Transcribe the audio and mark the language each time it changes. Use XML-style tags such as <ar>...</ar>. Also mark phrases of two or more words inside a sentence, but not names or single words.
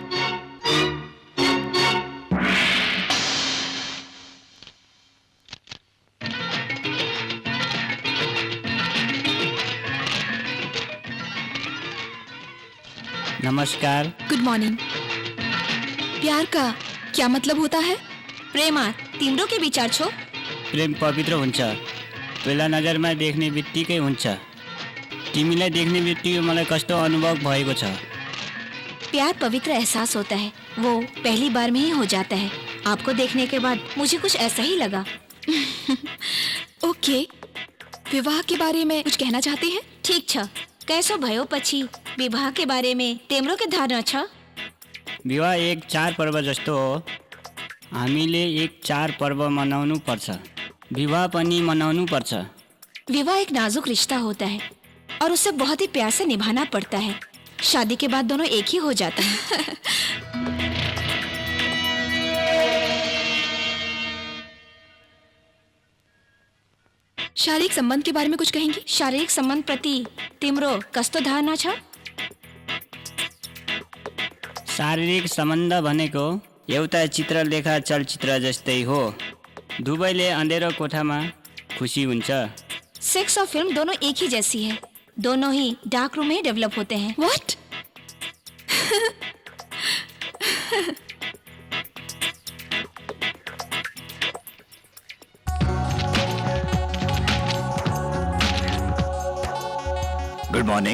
<ne>नमस्कार।</ne> <en>good morning.</en> <hi>प्यार का क्या मतलब होता है?</hi> <ne>प्रेमा तिम्रो के विचार छो? प्रेम पवित्र हुन्छ, पहिला नजरमा देख्ने बित्तिकै हुन्छ। तिमीलाई देख्ने बित्तिकै मलाई कस्तो अनुभव भएको छ।</ne> <hi>प्यार पवित्र एहसास होता है, वो पहली बार में ही हो जाता है। आपको देखने के बाद मुझे कुछ ऐसा ही लगा। ओके, विवाह के बारे में कुछ कहना चाहते हैं?</hi> <ne>ठीक छ, कैसो भयो पछि विवाह</ne> <hi>के बारे में</hi> <ne>तेम्रो के धारणा छ? विवाह एक चाडपर्व जस्तो हो। हामीले एक चाडपर्व मनाउनु पर्छ, विवाह पनि मनाउनु पर्छ।</ne> <hi>विवाह एक नाजुक रिश्ता होता है और उसे बहुत ही प्यार से निभाना पड़ता है। शादी के बाद दोनों एक ही हो जाता है। शारीरिक संबंध के बारे में कुछ कहेंगी?</hi> <ne>शारीरिक संबंध प्रति तिम्रो कस्तो धारणा छ? शारीरिक सम्बन्ध भनेको एउटा चित्रलेखा चलचित्र जस्तै हो। दुवैले अँधेरो कोठामा खुसी हुन्छ।</ne> <hi>सेक्स और फिल्म दोनों एक ही जैसी है, दोनों ही</hi> <en>dark room</en> <hi>में डेवलप होते हैं।</hi> <en>व्हाट? good morning.</en>